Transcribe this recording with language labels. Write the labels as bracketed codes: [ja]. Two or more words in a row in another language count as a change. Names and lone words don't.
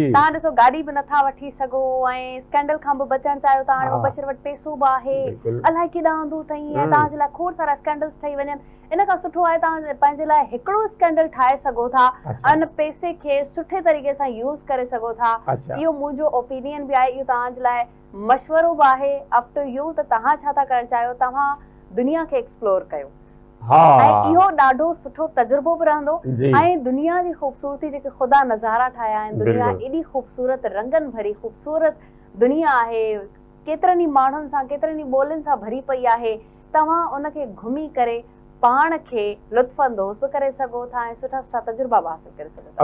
[sd] तव्हां ॾिसो गाॾी बि नथा वठी सघो ऐं स्कैंडल खां बि बचणु चाहियो था हाणे मुबशिर वटि पैसो बि आहे अलाए केॾां हूंदो अथई ऐं तव्हांजे लाइ खोड़ सारा स्कैंडल्स ठही वञनि इन खां सुठो आहे तव्हां पंहिंजे लाइ हिकिड़ो स्कैंडल ठाहे सघो था उन पैसे खे सुठे तरीक़े सां यूज़ करे सघो था इहो मुंहिंजो ओपिनियन बि आहे इहो तव्हांजे लाइ मशवरो बि आहे [en] up to you [sd] त तव्हां छा था करणु चाहियो तव्हां दुनिया खे एक्सप्लोर कयो ऐं इहो ॾाढो सुठो तजुर्बो बि रहंदो ऐं दुनिया जी ख़ूबसूरती जेके ख़ुदा नज़ारा ठाहिया आहिनि दुनिया एॾी ख़ूबसूरत रंगनि भरी ख़ूबसूरत दुनिया आहे केतिरनि ई माण्हुनि सां केतिरनि ई ॿोलियुनि सां भरी पई आहे तव्हां उनखे घुमी करे पाण खे लुत्फ़ अंदोज़ बि करे सघो था ऐं सुठा सुठा तजुर्बा बि हासिल करे सघो था